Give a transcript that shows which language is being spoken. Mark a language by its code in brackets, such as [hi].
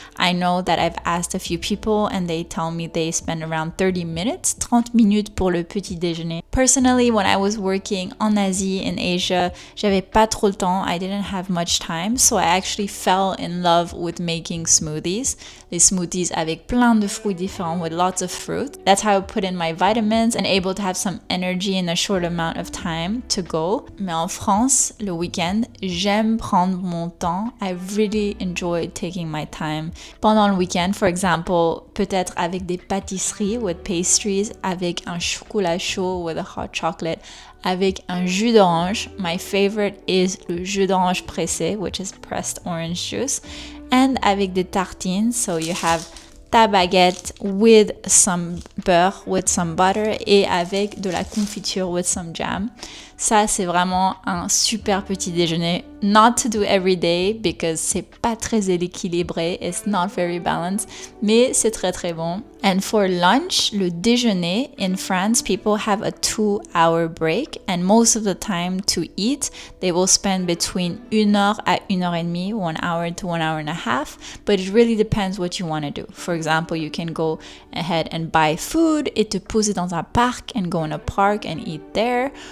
[en] I know that I've asked a few people and they tell me they spend around 30 minutes, 30 minutes [fr] pour le petit déjeuner. [en] Personally, when I was working [fr] en Asie, [en] in Asia, [fr] j'avais pas trop le temps. [en] I didn't have much time, so I actually fell in love with making smoothies. [fr] Les smoothies avec plein de fruits différents [en] with lots of fruit. That's how I put in my vitamins and able to have some energy in a short amount of time to go. [fr] Mais en France, le week-end, j'aime prendre mon temps. [en] I really enjoy taking my time. [fr] Pendant le week-end, [en] for example, [fr] peut-être avec des pâtisseries [en] with pastries, [fr] avec un chocolat chaud [en] with a hot chocolate, [fr] avec un jus d'orange. [en] My favorite is [fr] le jus d'orange pressé, [en] which is pressed orange juice. And [fr] avec des tartines, [en] so you have ta baguette with some beurre, with some butter [fr] et avec de la confiture [en] with some jam. [fr] Ça, c'est vraiment un super petit déjeuner. [en] Not to do every day because [fr] c'est pas très équilibré. [en] It's not very balanced. [fr] Mais c'est très très bon. [en] And for lunch, [fr] le déjeuner, [en] in France, people have a 2-hour break. And most of the time to eat, they will spend between [fr] 1 heure à 1 heure et demie, [en] 1 hour to 1 hour and a half. But it really depends what you want to do. For example, you can go ahead and buy food [fr] et te poser dans un parc [en] and go in a park and eat there.